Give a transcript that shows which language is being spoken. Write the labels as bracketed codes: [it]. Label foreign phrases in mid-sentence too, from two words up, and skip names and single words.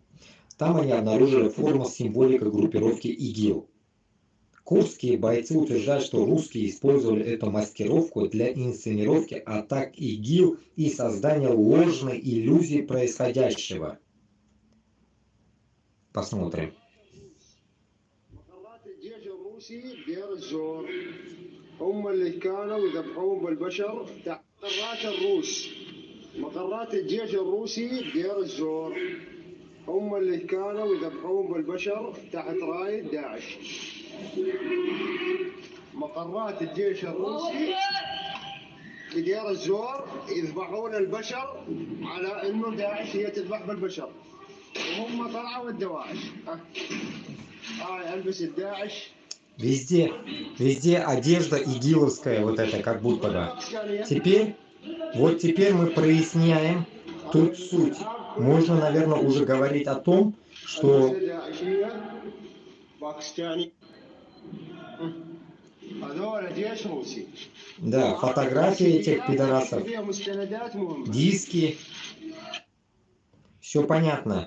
[ru] Там они обнаружили форму с символикой группировки ИГИЛ. Курдские бойцы утверждают, что русские использовали эту маскировку для инсценировки атак ИГИЛ и создания ложной иллюзии происходящего. Посмотрим. [ar] هم اللي كانوا يذبحون بالبشر تحت مقرات الروس مقرات الجيش الروسي بدير الزور هم اللي كانوا يذبحون بالبشر تحت راية داعش مقرات الجيش الروسي بدير الزور يذبحون البشر على انه داعش هي تذبح بالبشر وهم طلعوا الدواعش هاي البس الداعش. [ru] Везде одежда игиловская, вот это, как будто бы. Теперь мы проясняем тут суть. Можно, наверное, уже говорить о том, что... Да, фотографии этих пидорасов, диски, все понятно.